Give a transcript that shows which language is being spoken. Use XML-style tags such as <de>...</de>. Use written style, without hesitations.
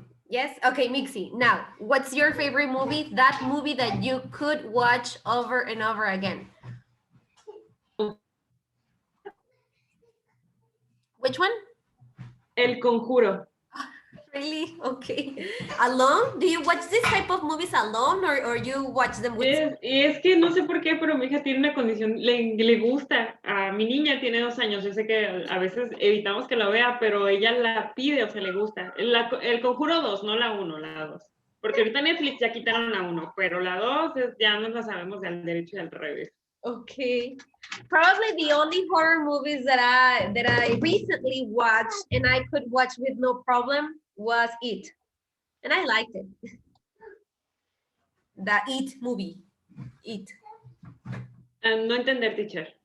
<en>Yes? Okay, Mixie. Now, what's your favorite movie? That movie that you could watch over and over again. Which one?</en> <es>El Conjuro.</es> <en>Really? Okay. ¿Alone? Do you watch this type of movies alone, or you watch them with...</en> <es>Es que no sé por qué, pero mi hija tiene una condición, le gusta. A mi niña tiene 2 años, yo sé que a veces evitamos que la vea, pero ella la pide, o sea, le gusta. El Conjuro 2, no la 1, la 2. Porque ahorita Netflix ya quitaron la 1, pero la 2 ya no la sabemos del derecho y al revés.</es> <en>Okay. Probably the only horror movies that I recently watched and I could watch with no problem was It. And I liked it. The It movie. It.</en> <es>No entender, teacher.</es>